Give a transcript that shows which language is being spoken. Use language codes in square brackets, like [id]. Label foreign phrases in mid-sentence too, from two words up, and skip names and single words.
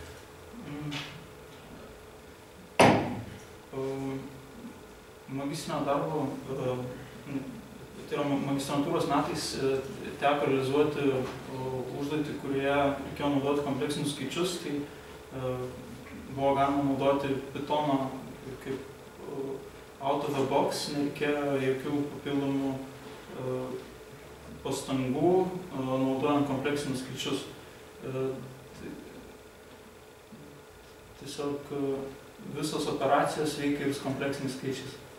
[lt] Magistrinio darbo, tai yra magistrantūros metais teko realizuoti užduotį, kurioje reikėjo naudoti kompleksinius skaičius, tai buvo galima naudoti Pythono kaip [en] out of the box, [lt] nereikėjo jokių papildomų pastangų naudojant kompleksinius skaičius. Tiesiog visos operacijos veikia ir su kompleksiniais skaičiais.